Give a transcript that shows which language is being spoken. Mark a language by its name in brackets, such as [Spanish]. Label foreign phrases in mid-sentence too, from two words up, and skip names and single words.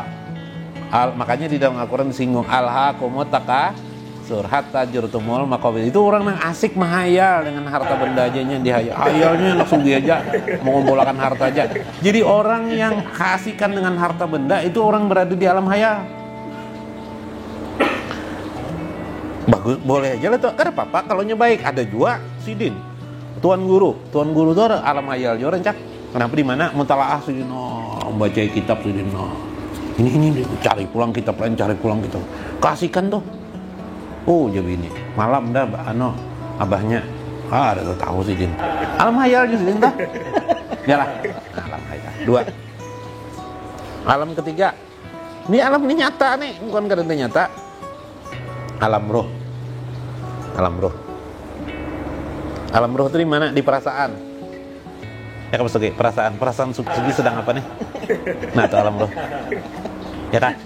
[Indonesian] Makanya di dalam Al-Quran disinggung [Arabic] alhaakumut takasur hatta zurtumul maqabir. [Banjar] Itu orang yang asik mahayal dengan harta benda aja nya hayalnya langsung dia aja mengumpulkan harta aja. [Indonesian] Jadi orang yang kasihkan dengan harta benda itu orang berada di alam hayal. [Banjar] Bagus, boleh aja lah tuh. [Indonesian] Karena apa kalau baik. [Banjar] Ada juga Sidin, tuan guru itu alam hayal juga cak. Kenapa di mana mutalaah Sidin, membaca kitab Sidin, ini cari pulang kitab lain, kasihkan tuh. Oh jadi ini malam dah abahnya ada tahu Sidin alam hayal juga Sidin dah. [Indonesian] Yalah, alam hayal. 2. Alam ketiga, ini alam ini nyata nih, bukan kadang nyata. Alam roh. Alam roh itu di mana? Di perasaan. Ya kamu Sugi, perasaan Sugi sedang apa nih? Nah, itu alam roh. Ya kan?